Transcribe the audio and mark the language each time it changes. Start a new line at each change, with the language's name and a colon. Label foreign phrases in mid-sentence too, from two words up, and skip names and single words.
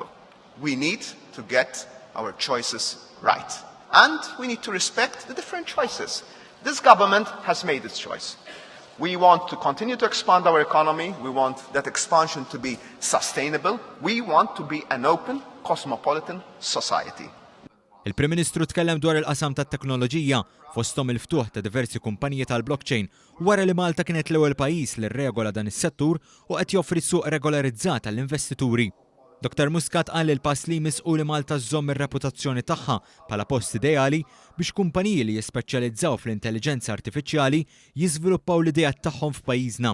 English: We need to get our choices right. And we need to respect the different choices. This government has made its choice. We want to continue to expand our economy. We want that expansion to be sustainable. We want to be an open, cosmopolitan society.
Maltese: Il-Prim Ministru tkellem dwar il-qasam tat-teknoloġija fosthom il-ftuħ ta' diversi kumpaniji tal-blockchain wara li Malta kienet l-ewwel pajjiż li rregola dan is-settur u qed joffri suq regolarizzat għall-investituri. Dr. Muscat qal li l-pass li jmisqu li Malta żżomm ir-reputazzjoni tagħha bħala post ideali biex kumpaniji li jispeċjalizzaw fl-intelligenza artifiċjali jiżviluppaw l-idejat tagħhom f'pajjiżna.